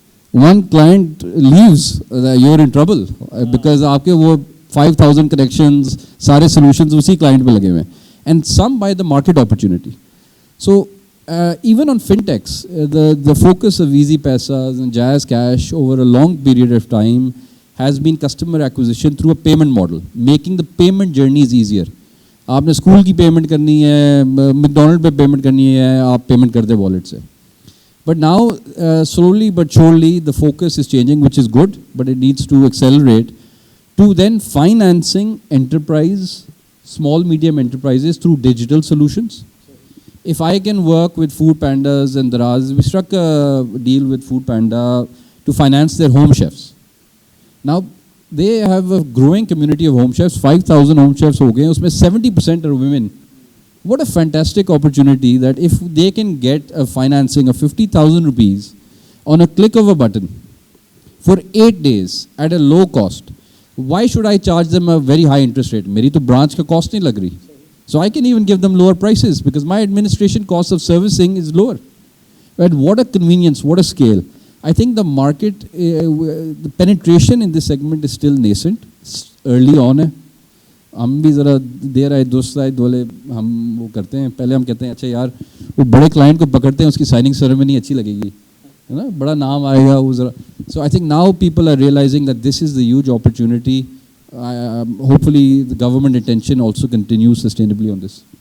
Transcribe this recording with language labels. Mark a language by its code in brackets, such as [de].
[en] One client leaves, you're in trouble because [hi] आपके वो 5,000 connections, सारे solutions उसी client पे लगे हुए हैं. [en] And some by the market opportunity. So even on fintechs, the focus of Easy Paisas and Jazz Cash over a long period of time has been customer acquisition through a payment model, making the payment journeys easier. [hi] आपने school की payment करनी है, McDonald पे payment करनी है, आप payment कर दे wallet से. [en] But now, slowly but surely, the focus is changing, which is good, but it needs to accelerate to then financing enterprise, small, medium enterprises through digital solutions. If I can work with Food Pandas and Daraz, we struck a deal with Food Panda to finance their home chefs. Now, they have a growing community of home chefs, 5,000 home chefs [hi] हो गए, [en] उसमें 70% are women. What a fantastic opportunity that if they can get a financing of 50,000 rupees on a click of a button for 8 days at a low cost, why should I charge them a very high interest rate? [hi] मेरी तो branch का cost नहीं लग रही. [en] So I can even give them lower prices because my administration cost of servicing is lower. But what a convenience, what a scale. I think the market, the penetration in this segment is still nascent. Early on है. [hi] हम भी ज़रा देर आए दुरुस्त आए बोले हम वो करते हैं. पहले हम कहते हैं अच्छा यार वो बड़े क्लाइंट को पकड़ते हैं उसकी साइनिंग सेरेमनी अच्छी लगेगी है ना, बड़ा नाम आएगा वो ज़रा. [en] So I think now people are realising that this is the huge opportunity. Hopefully the government attention also continue sustainably on this.